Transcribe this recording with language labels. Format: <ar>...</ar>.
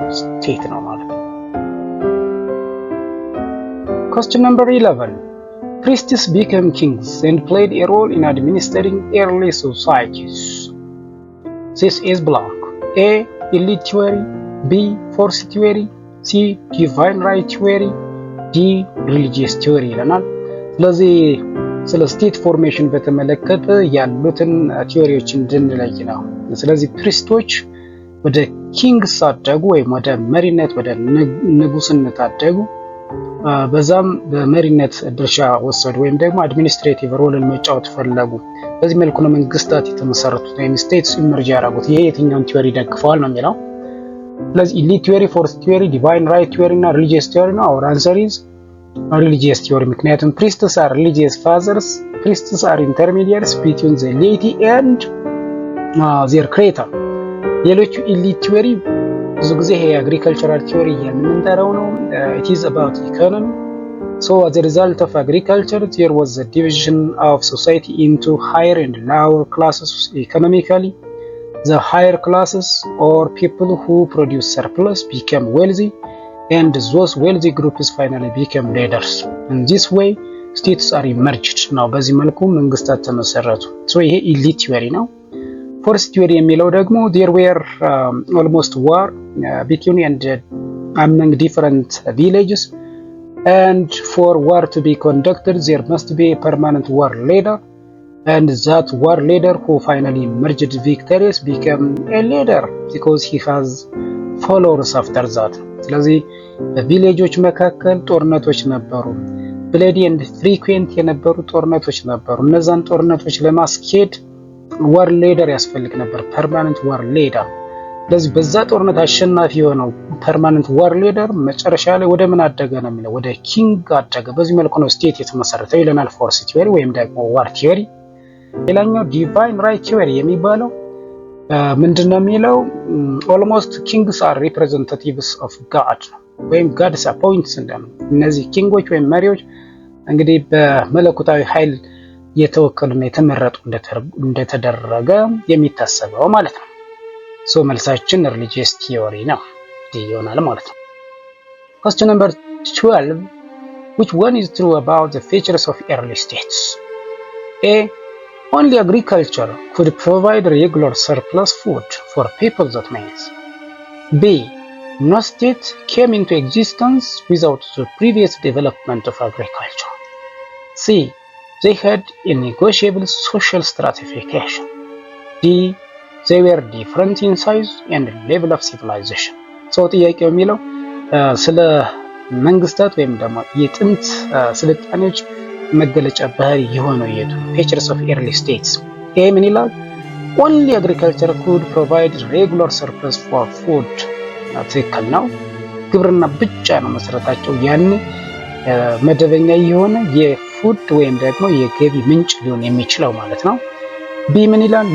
<am>ስቴት ነው ማለት ነው።</am> <en>Question number 11. Priests became kings and played a role in administering early societies. This is blank. A. elite theory, B. force theory, C. divine right theory, D.</en> <am>religious theory ይለናል። ስለዚህ ስለ ስቴት ፎርሜሽን በተመለከተ ያሉትን ቲዮሪዎች እንድንለይ ነው። ስለዚህ ፕሪስቶች ወደ ኪንግስ አደጉ ወይም ወደ መሪነት ወደ ንጉስነት አደጉ። በዛም በመሪነት ድርሻ ወሰዱ ወይም ደግሞ አድሚኒስትሬቲቭ ሮልን መጫወት ፈለጉ። በዚህ መልኩ ነው መንግስታት የተመሰረቱት ወይም ስቴትስ ኢመርጅ ያደረጉት። ይሄ የትኛውን ቲዮሪ ደግፈዋል ነው የሚለው። ስለዚህ ኢሊት ቲዮሪ፣ ፎርስ ቲዮሪ፣ ዲቫይን ራይት ቲዮሪ እና ሪሊጂየስ ቲዮሪ ነው።</am> <en>አወር አንሰር ኢዝ ሪሊጂየስ ቲዮሪ።</en> <am>ምክንያቱም</am> <en>ፕሪስትስ አር ሪሊጂየስ ፋዘርስ፣ ፕሪስትስ አር ኢንተርሚዲየትስ ቢትዊን ዘ ዴይቲ ኤንድ ዜር ክሬተር።</en> <am>ሌሎቹ ኢሊት ቲዮሪ ብዙ ጊዜ ይሄ አግሪካልቸራል ቲዮሪ የምንጠራው ነው።</am> <en>it is about economy. So as a result of agriculture there was a division of society into higher and lower classes economically. The higher classes or people who produce surplus became wealthy and those wealthy groups finally became leaders. In this way states are emerged. now</en> <am>በዚህ መልኩ መንግስታት ተመሰረቱ።</am> <en>so</en> <am>ይሄ</am> <en>elite theory</en> <am>ነው።</am> <en>force theory</en> <am>የሚለው ደግሞ</am> <en>there were almost war between and among different villages, and for war to be conducted there must be a permanent war leader, and that war leader who finally emerged victorious became a leader because he has followers after that.</en> <am>ስለዚህ በቪሌጆች መካከል ጦርነቶች ነበሩ። ብለዲ ኤንድ ፍሪኩዌንት የነበሩ ጦርነቶች ነበሩ። እነዛን ጦርነቶች ለማስኬድ ዋር ሌደር ያስፈልግ ነበር፣ ፐርማነንት ዋር ሌደር። ስለዚህ በዛ ጦርነት አሸናፊ የሆነው ፐርማነንት ዋር ሌደር መጨረሻ ላይ ወደ ምን አደገ ነው የሚለው፣ ወደ ኪንግ አደገ። በዚህ መልኩ ነው ስቴት የተመሰረተው ይለናል ፎርስ ቲዮሪ ወይም ደግሞ ዋር ቲዮሪ። ሌላኛው ዲቫይን ራይት ቲዮሪ የሚባለው ምንድነው የሚለው</am> <en>ኦልሞስት ኪንግስ አር ሪፕሬዘንታቲቭስ ኦፍ ጋድ</en> <am>ወይም ጋድስ አፖይንትስ እንደነው። እነዚህ ኪንጎች ወይም መሪዎች እንግዲህ በመለኮታዊ ኃይል የተወከሉና የተመረጡ እንደተደረገ የሚታሰበው ማለት ነው። ሶ መልሳችን ሪሊጂየስ ቲዮሪ ነው ይሆናል ማለት ነው።</am> <en>Question number 12. Which one is true about the features of early states? A. Only agriculture could provide regular surplus food for people. That means. B. No state came into existence without the previous development of agriculture. C. They had a negotiable social stratification. D. They were different in size and level of civilization.</en> <am>So ጥያቄው የሚለው ስለ መንግስታት ወይም ደግሞ የጥንት ስልጣኔዎች መገለጫ ባህሪ የሆነው የቱ</am> <en>features of early states።</en> <am>ይሄ ምን ይላል?</am> <en>Only agriculture could provide regular surplus for food።</en> <am>ትክክል ነው። ግብርና ብቻ ነው መሰረታቸው። ያን መደበኛ የሆነ የፉድ ወይም ደግሞ የገቢ ምንጭ ሊሆን የሚችለው ማለት ነው። ቢ ምን ይላል?</am>